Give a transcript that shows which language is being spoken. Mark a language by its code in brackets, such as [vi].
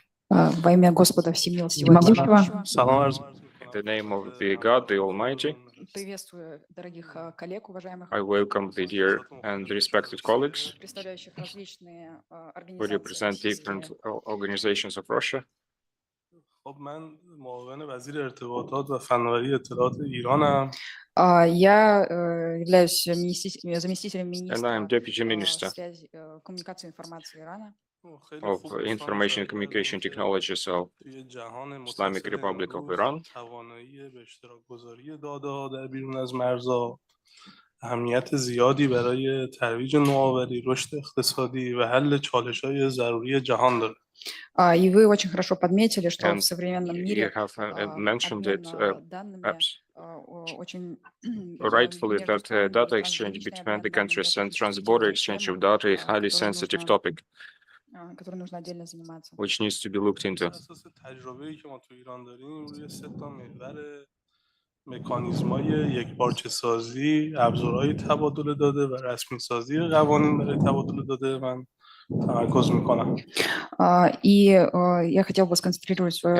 [ru] Во имя Господа Всемогущего. [fa] سلام عرض [en] In the name of the God, the Almighty, [ru] Приветствую дорогих коллег, уважаемых, [en] I welcome the dear and respected colleagues [ru] представляющих различные [en] who represent different [ru] организации. [en] organizations of Russia. [fa] خب من معاون وزیر ارتباطات و فناوری اطلاعات ایرانم. [ru] Я являюсь заместителем [en] And I am [ru] министра [en] Deputy Minister [ru] связи, коммуникации и информации Ирана. [en] of Information and Communication Technologies of [fa] توی جهان [en] Islamic [fa] متصل [en] Republic of [fa] امروز [en] Iran. [fa] توانایی به اشتراک گذاری داده در بیرون از مرزها اهمیت زیادی برای ترویج نوآوری، رشد اقتصادی و حل چالش‌های ضروری جهان داره. [ru] И вы очень хорошо подметили, что [en] And [ru] в современном [en] you [ru] мире [en] have mentioned it [ru] обмен данными [en] perhaps [ru] очень [en] rightfully [ru] между [en] that [ru] странами, [en] data exchange [ru] трансграничный [en] between [ru] обмен [en] the [ru] данными [en] countries [ru] это [en] and [ru] очень [en] trans-border [ru] чувствительная [en] exchange of [ru] тема, [en] data is highly [ru] которой [en] sensitive [ru] нужно [en] topic, [ru] которой нужно отдельно заниматься. [en] which needs to be looked into. [fa] بر اساس تجربه‌ای که ما تو ایران داریم روی 3 تا محور مکانیزم‌های یکپارچه سازی، ابزارهای تبادل داده و رسمی سازی قوانین برای تبادل داده من تمرکز می‌کنم. [ru] И я хотел бы сконцентрировать свое